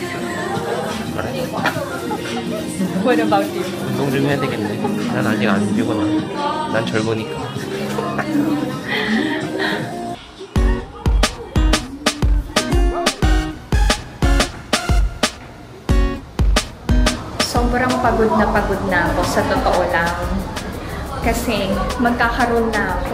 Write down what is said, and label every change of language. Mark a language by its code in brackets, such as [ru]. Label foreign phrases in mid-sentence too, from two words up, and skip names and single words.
[en] What about you? [ko] 운동 좀 해야 되겠네. 난 아직 안 피곤하. 난 젊으니까. [tl] Sobrang pagod na ako sa totoo lang. Kasi magkakaroon na ako.